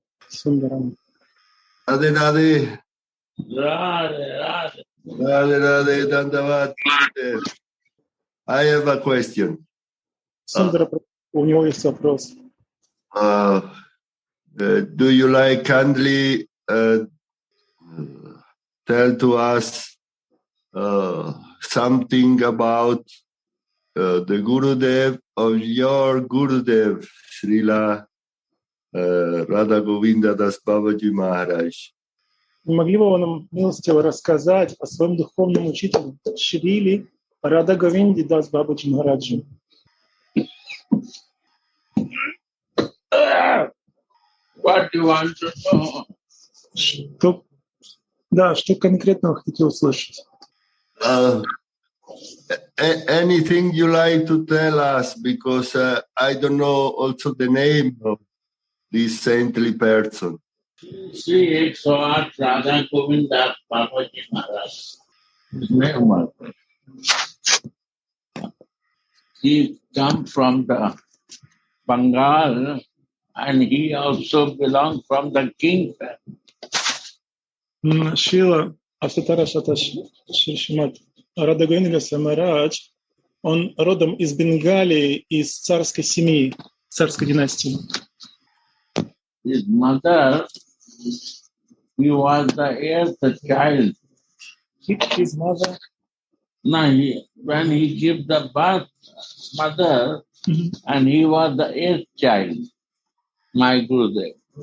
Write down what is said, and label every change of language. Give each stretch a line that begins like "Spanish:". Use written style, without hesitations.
Russian: Сундарам.
Hindi: Radhe Radhe, Radhe, Radhe. Radhe Radhe, Dandavat.
English: I have a question.
Russian: Сундара, у него есть вопрос.
English: Do you like kindly tell to us something about the Gurudev of your Gurudev, Srila Radha Govinda Das Babaji Maharaj?
Russian: Не могли бы вы нам милостиво рассказать о своем духовном учителе Шрили Рада Говинди Дас Бабаджи Махараджи?
English: What do you want to know?
Russian: Что конкретно вы хотите услышать?
English: Anything you like to tell us, because I don't know also the name of this saintly person. Sri Eksavat Radha Govinda Babaji Maharaj. His name was. He come from the Bengal, and he also belonged from the king family.
Russian: Шила Асатарашата Шишмат Рада Говинда Самарадж, он родом из Бенгалии, из царской семьи, царской династии.
English: His mother, he was the eighth child. His mother. Now, when he gave the birth, mother, and he was the eighth child, my Gurudev.